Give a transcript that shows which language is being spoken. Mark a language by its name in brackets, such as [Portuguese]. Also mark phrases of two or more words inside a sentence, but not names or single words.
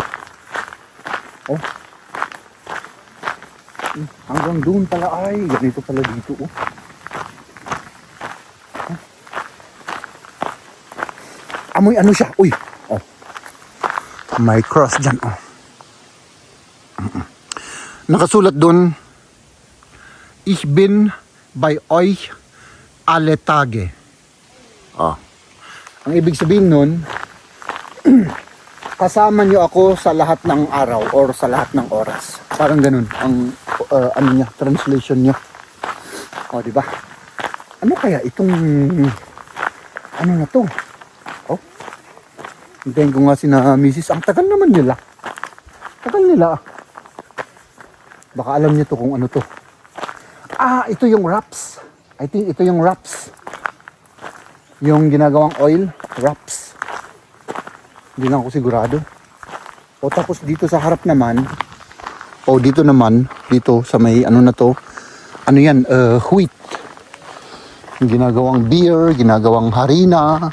[Filipino] Oh. Hanggang doon pala ay. Ganito pala dito, oh. Amoy ano siya. Uy. Oh. May cross dyan, oh. Nakasulat doon, [German] Ich bin bei euch alle Tage. [Filipino] Oh. Ang ibig sabihin nun, kasama nyo ako sa lahat ng araw or sa lahat ng oras. Parang ganun ang translation niya. O, di ba? Ano kaya itong ano na to? Oh. Hintayin ko nga si na Mrs. Ang tagal naman nila. Tagal nila. Baka alam niyo to kung ano to. Ito yung wraps. [English] I think [Filipino] ito yung wraps. Yung ginagawang oil, wraps. Hindi lang ako sigurado. O tapos dito sa harap naman, dito naman, dito sa may ano na to, ano yan, wheat. Ginagawang beer, ginagawang harina.